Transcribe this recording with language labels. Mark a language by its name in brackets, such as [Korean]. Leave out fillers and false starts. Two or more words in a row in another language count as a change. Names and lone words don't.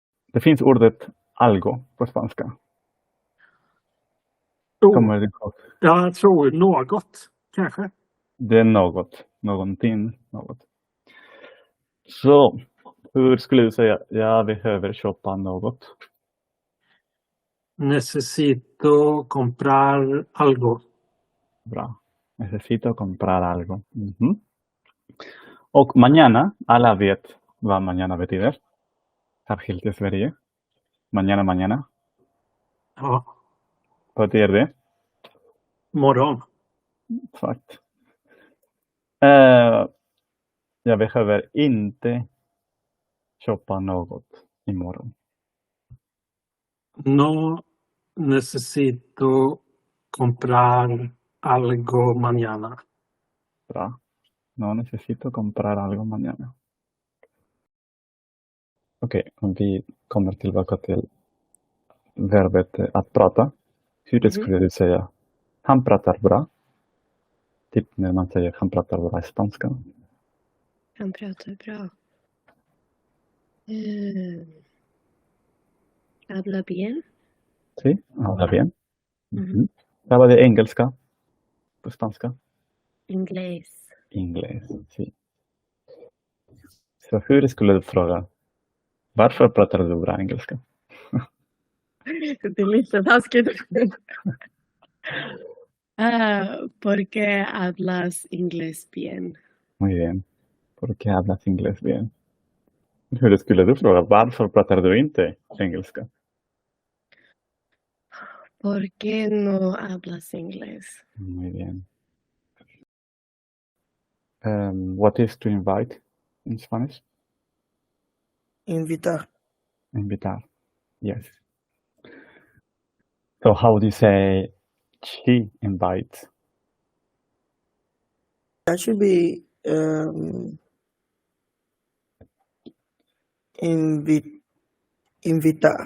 [Swedish] Det finns ordet algo på spanska. Kommer det ihåg? Jag tror något, kanske. Det är något. Någonting. Något. Så, hur skulle du säga? Jag behöver köpa något. [Spanish] Necesito comprar algo. Bra. Necesito comprar algo. Mhm. [Swedish] Och mañana, alla vet vad mañana betyder. Särskilt i Sverige. [Spanish] Mañana, mañana. [Swedish] Ja, Vad betyder det? morgon. Exakt. Jag behöver inte köpa något imorgon. [Spanish] No necesito comprar algo mañana. [Swedish] Bra. [Spanish] No necesito comprar algo mañana. [Swedish] Okej, om vi kommer tillbaka till verbet att prata. Hur skulle du säga? Han pratar bra. Typ när man säger han pratar bra i spanska. Han pratar bra. [Spanish] Habla bien. Sí, habla bien. Mm-hmm. [Swedish] Vad var det engelska på spanska? [Spanish] Inglés. Inglés, sí. [Swedish] Så hur skulle du fråga? Varför pratar du bra engelska? Det är lite taskigt. [Spanish] Porque hablas inglés bien. Muy bien. Porque hablas inglés bien. [Swedish] Hur skulle du fråga? Varför pratar du inte engelska? [Spanish] Porque no hablas inglés. Muy bien. [English] What is to invite in Spanish? [Spanish] Invitar. Invitar. [English] Yes. So how do you say she invites? That should be invitar.